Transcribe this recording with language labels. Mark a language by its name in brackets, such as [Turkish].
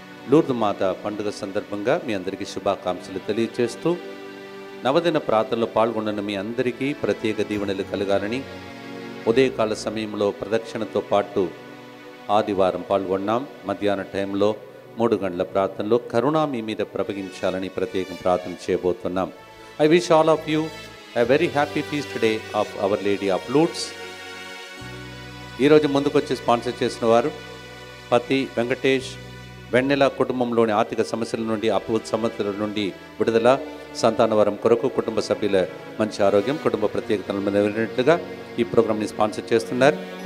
[Telugu] లూర్దు మాత పండుగ సందర్భంగా మీ అందరికీ శుభాకాంక్షలు తెలియజేస్తూ నవదిన ప్రార్థనలో పాల్గొన్న మీ అందరికీ ప్రత్యేక దీవెనలు కలగాలని ఉదయకాల సమయంలో ప్రదక్షిణతో పాటు ఆదివారం పాల్గొన్నాం. మధ్యాహ్న టైంలో 3 గంటల ప్రార్థనలో కరుణ మీ మీద ప్రవగించాలని ప్రత్యేకం ప్రార్థన చేయబోతున్నాం. [English] I wish all of you a very happy feast day of Our Lady of Lourdes. [Telugu] ఈరోజు ముందుకొచ్చి స్పాన్సర్ చేసిన వారు పతి వెంకటేష్. వెన్నెల కుటుంబంలోని ఆర్థిక సమస్యల నుండి, అప్పు సమస్యల నుండి విడుదల, సంతానవరం కొరకు, కుటుంబ సభ్యుల మంచి ఆరోగ్యం, కుటుంబ ప్రత్యేకతలను నెరవేరినట్లుగా ఈ ప్రోగ్రామ్ని స్పాన్సర్ చేస్తున్నారు.